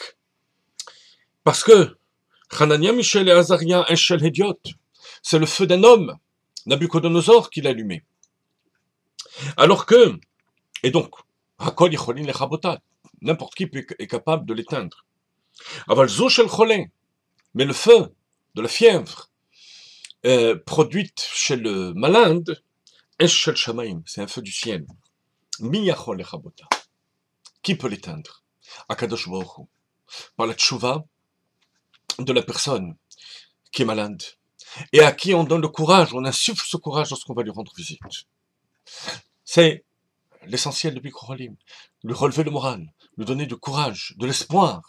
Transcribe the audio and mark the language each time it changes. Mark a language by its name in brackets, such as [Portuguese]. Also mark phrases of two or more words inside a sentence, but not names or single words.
[French] Parce que Hanania, Mishaël et Azaria, un [Hebrew] של הדיוט, [French] c'est le feu d'un homme, Nabucodonosor, qui l'a allumé. Alors que, et donc, [Hebrew] הכל יכולין לכבותה, [French] n'importe qui est capable de l'éteindre. [Hebrew] אבל זו של חולה, [French] mais le feu de la fièvre produite chez le malade, [Hebrew] אש של שמים, [French] c'est un feu du ciel. [Hebrew] מי יכול לכבותה, [French] qui peut l'éteindre? [Hebrew] הקדוש ברוך הוא, [French] par la tchouva de la personne qui est malade et à qui on donne le courage, on insuffle ce courage lorsqu'on va lui rendre visite. C'est l'essentiel de [Hebrew] ביקור חולים, [French] lui relever le moral, lui donner du courage, de l'espoir.